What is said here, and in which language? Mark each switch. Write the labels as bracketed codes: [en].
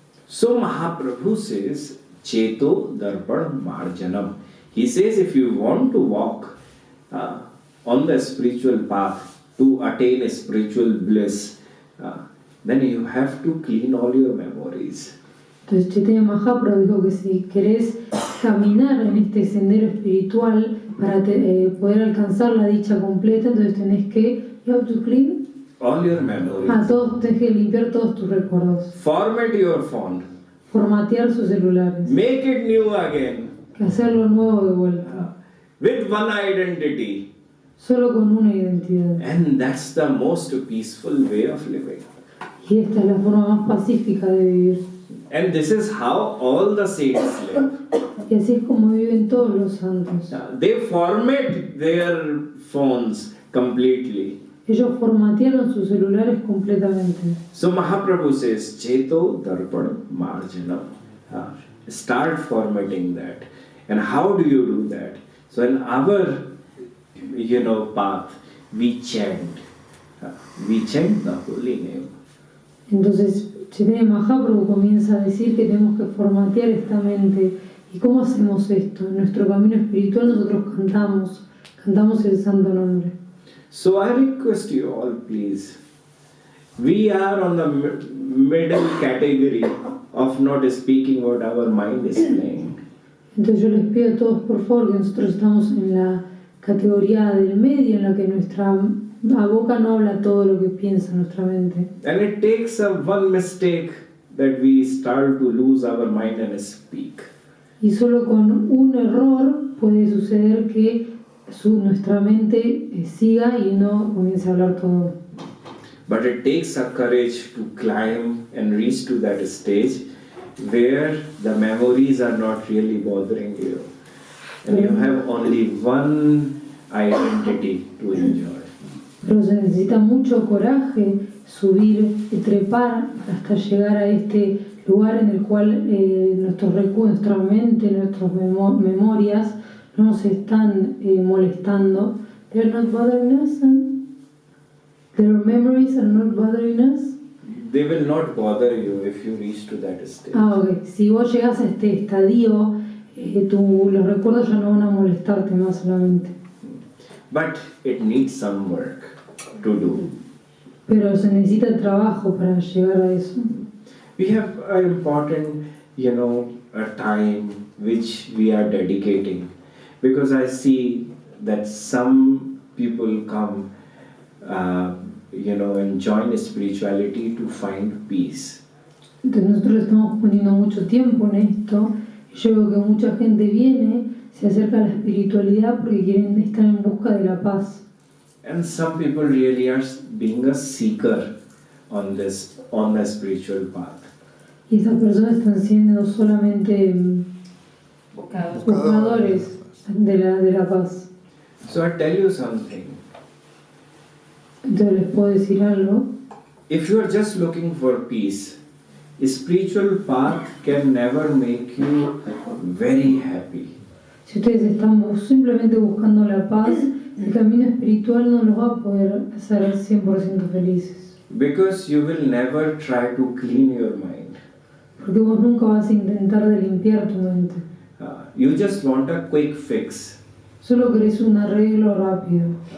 [en] So Mahaprabhu says, Cheto Darpan Marjanam. He says if you want to walk on the spiritual path to attain a spiritual bliss, then you have to clean all your memories. [es] Entonces Chaitanya Mahaprabhu dijo que si querés caminar en este sendero espiritual para poder alcanzar la dicha completa, entonces tenés que, [en] you have to clean All your memories. [es] Tenés que limpiar todos tus recuerdos. [en] Format your phone. [es] Formatear sus celulares. [en] Make it new again. [es] Que hacerlo nuevo de vuelta. [en] With one identity. [es] Solo con una identidad. [en] And that's the most peaceful way of living. [es] Y esta es la forma más pacífica de vivir. [en] And this is how all the saints live. [es] Y así es como viven todos los santos. [en] They format their phones completely. [es] Ellos formatearon sus celulares completamente. [en] So Mahaprabhu says, Cheto Darpan Marjanam. Start formatting that. And how do you do that? So in our path, we chant. We chant the holy name. [es] Entonces, Chaitanya Mahaprabhu comienza a decir que tenemos que formatear esta mente. ¿Y cómo hacemos esto? En nuestro camino espiritual nosotros cantamos el santo nombre. [en] So I request you all, please. We are on the middle category of not speaking what our mind is playing. [es] Entonces yo les pido a todos por favor que nosotros estamos en la categoría del medio en la que nuestra boca no habla todo lo que piensa nuestra mente. [en] And it takes one mistake that we start to lose our mind and speak. [es] Y solo con un error puede suceder que nuestra mente siga y no comience a hablar todo. [en] But it takes a courage to climb and reach to that stage where the memories are not really bothering you. And you have only one identity to enjoy. [es] Pero se necesita mucho coraje subir y trepar hasta llegar a este lugar en el cual nuestra mente, nuestras memorias no nos están molestando. [en] They're not bothering us. Their memories are not bothering us. They will not bother you if you reach to that stage. Ok. [es] Si vos llegas a este estadio, los recuerdos ya no van a molestarte más solamente. [en] But it needs some work to do. [es] Pero se necesita trabajo para llegar a eso. [en] We have an important, a time which we are dedicating. Because I see that some people come, and join spirituality to find peace. [es] Entonces nosotros estamos poniendo mucho tiempo en esto. Y yo veo que mucha gente viene, se acerca a la espiritualidad porque quieren estar en busca de la paz. [en] And some people really are being a seeker on the spiritual path. [es] Y esas personas están siendo solamente buscadores de la paz. [en] So I tell you something. [es] Entonces les puedo decir algo. [en] If you are just looking for peace, a spiritual path can never make you very happy. [es] Si ustedes están simplemente buscando la paz, el camino espiritual no los va a poder hacer 100% felices. [en] Because you will never try to clean your mind. [es] Porque vos nunca vas a intentar de limpiar tu mente. [en] You just want a quick fix. [es] Solo querés un arreglo rápido.